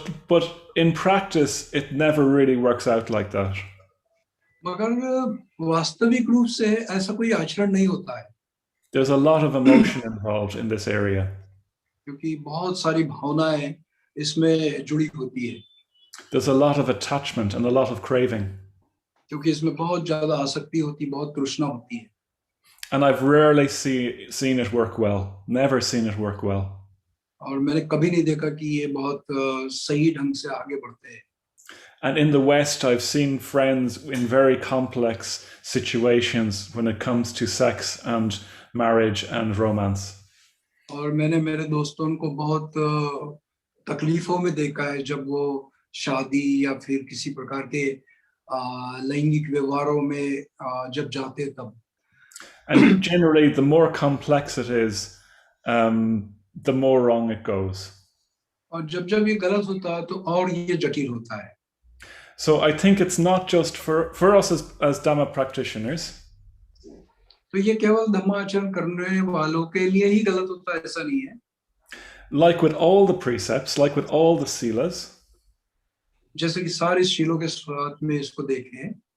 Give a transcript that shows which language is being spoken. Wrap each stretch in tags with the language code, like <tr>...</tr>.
<en>But in practice it never really works out like that.</en> <hi>मगर वास्तविक रूप से ऐसा कोई आचरण नहीं होता है।</hi> <en>There's a lot of emotion involved in this area.</en> <hi>क्योंकि बहुत सारी भावनाएं इसमें जुड़ी होती है।</hi> <en>There's a lot of attachment and a lot of craving.</en> <hi>क्योंकि इसमें बहुत ज्यादा आसक्ति होती है, बहुत तृष्णा होती है।</hi> <en>And I've rarely seen it work well. Never seen it work well.</en> <hi>और मैंने कभी नहीं देखा कि ये बहुत सही ढंग से आगे बढ़ते हैं।</hi> <en>And in the West, I've seen friends in very complex situations when it comes to sex and marriage and romance.</en> <hi>और मैंने मेरे दोस्तों को बहुत तकलीफों में देखा है जब वो शादी या फिर किसी प्रकार के लैंगिक व्यवहारों में जब जाते तब।</hi> <en>And generally, the more complex it is, the more wrong it goes.</en> <hi>और जब ये गलत होता है तो और ये जटिल होता है।</hi> <en>So I think it's not just for us as Dhamma practitioners.</en> <hi>तो ये केवल धम्माचरण करने वालों के लिए ही गलत होता है ऐसा नहीं है।</hi> <en>Like with all the precepts, like with all the silas,</en> <hi>जैसे कि सारे शीलों के साथ में इसको देखें,</hi>